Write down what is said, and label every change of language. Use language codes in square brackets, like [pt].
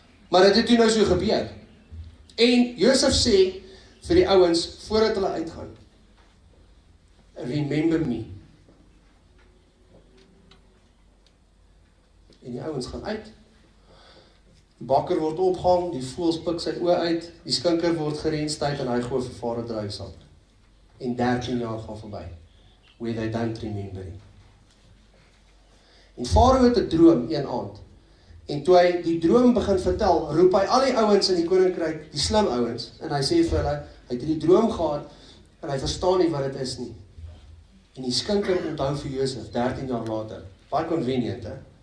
[af] Maar dit het toe nou so gebeur. En Josef sê vir die ouens voordat hulle uitgaan, [en] remember me. [af] En die ouens gaan uit. Die bakker word opgehang, die voëls pik sy oë uit, die skinker word gereinstyd en hy gooi vir Farao druiwesap. En 13 jaar gaan verby, [en] where they don't remember him. [af] En Farao het 'n droom een aand, en toe hy die droom begin vertel, roep hy al die ouens in die koninkryk, die slim ouens, en hy sê vir hulle, hy het die droom gehad, en hy verstaan nie wat dit is nie. En die skinker onthou vir Josef, 13 jaar later, baie convenient, hè?